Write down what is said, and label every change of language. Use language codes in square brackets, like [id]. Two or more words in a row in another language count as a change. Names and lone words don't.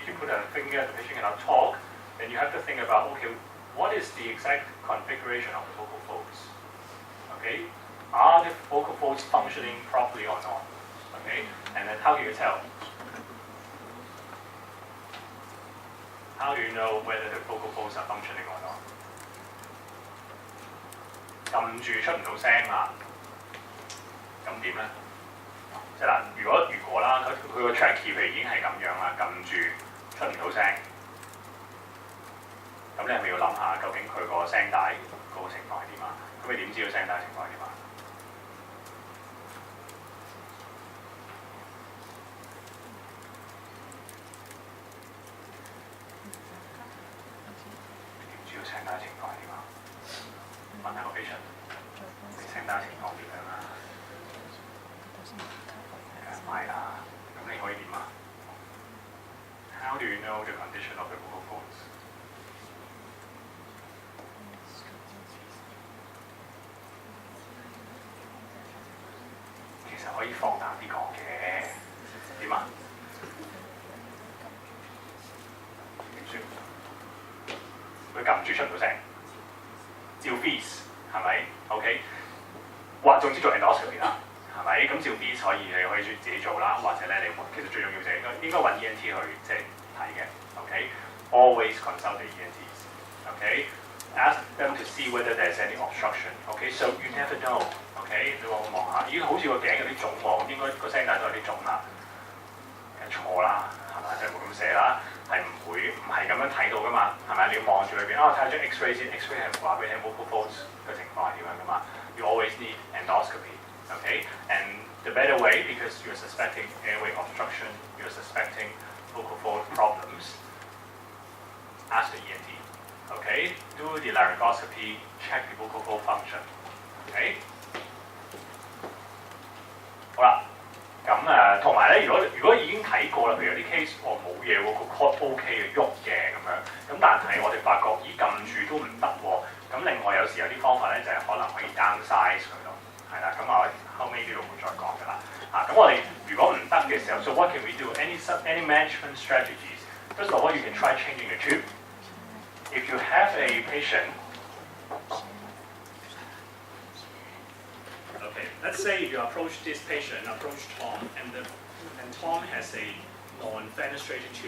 [en] You put on a finger, the patient cannot talk. Then you have to think about, okay, what is the exact configuration of the vocal folds? Okay, are the vocal folds functioning properly or not? Okay, and then how do you tell? How do you know whether the vocal folds are functioning or not? [yue] 撳住出唔到聲啦，咁點咧？即係嗱，如果啦，佢個 trachea 譬如已經係咁樣啦，撳住出唔到聲，咁你係咪要諗下究竟佢個聲帶嗰個情況係點啊？咁你點知個聲帶情況係點啊？點知個聲帶情況係點啊？問下個 patient， 你聲帶情況點樣啊？唔係啦，咁你可以點啊 [en] ？How do you know the condition of the vocal folds？ [yue] 其實可以放膽啲講嘅，點啊？點算？佢撳住出唔到聲，照 fees 係咪 ？OK， 或總之做 endoscopy 啦。係咪？咁照 B 可以你可以自己做啦，或者咧你其實最重要就係應該揾 ENT 去即係睇嘅。OK， [en] always consult the ENTs。 [yue] OK， [en] ask them to see whether there's any obstruction。 [yue] OK， [en] so you never know。 [yue] OK， 你望下，咦好似個頸有啲腫喎，應該個聲帶都有啲腫啦。錯啦，係咪？即係冇咁寫啦，係唔係咁樣睇到噶嘛？係咪？你要望住裏邊睇下張 X-ray 先 ，X-ray 係話俾你聽 vocal folds 嘅情況係點樣噶嘛 [en] ？You always need endoscopy。Okay, and the better way, because you're suspecting airway obstruction, you're suspecting vocal fold problems, ask the ENT. Okay, do the laryngoscopy, check the vocal fold function. [yue] Okay. 好啦，咁同埋咧，如果已經睇過啦，譬如有啲 case 冇嘢喎，個 cord OK 嘅喐嘅咁樣，咁但係我哋發覺咦撳住都唔得喎，咁另外有時有啲方法咧就係可能可以 downsize 佢咯。係啦，咁我後尾呢度會再講㗎啦。咁我哋如果唔得嘅時候 ， [en] so what can we do? Any management strategies? First of all, you can try changing the tube. If you have a patient, okay, let's say if you approach this patient, approach Tom, and Tom has a non-fenestrated tube.